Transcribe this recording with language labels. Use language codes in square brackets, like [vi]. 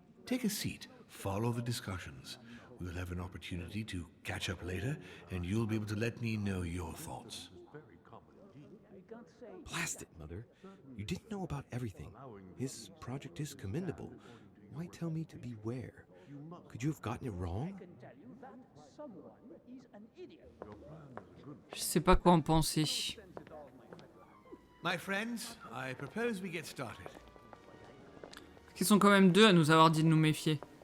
[en] Take a seat, follow the discussions. We'll have an opportunity to catch up later, and you'll be able to let me know your thoughts. Blast it, Mother. You didn't know about everything. His project is commendable. Why tell me to beware? Could you have gotten it wrong? [fr] Je sais pas quoi en penser. [en] My friends, I propose we get started. [fr] Ils sont quand même deux à nous avoir dit de nous méfier.